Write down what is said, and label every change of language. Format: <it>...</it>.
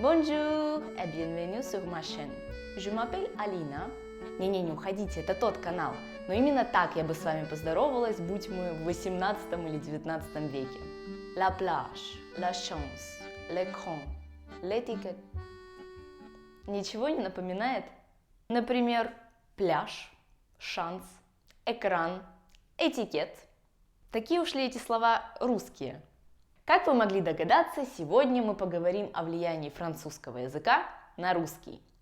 <fr>Bonjour et bienvenue sur ma chaîne. Je m'appelle Alina.</fr> <ru>Не уходите, это тот канал. Но именно так я бы с вами поздоровалась, будь мы в 18 или 19 веке.</ru> <fr>La plage, la chance, l'écran, l'étiquette.</fr> <ru>Ничего не напоминает? Например, пляж, шанс, экран, этикет. Такие уж ли эти слова русские? Как вы могли догадаться, сегодня мы поговорим о влиянии французского языка на русский.</ru>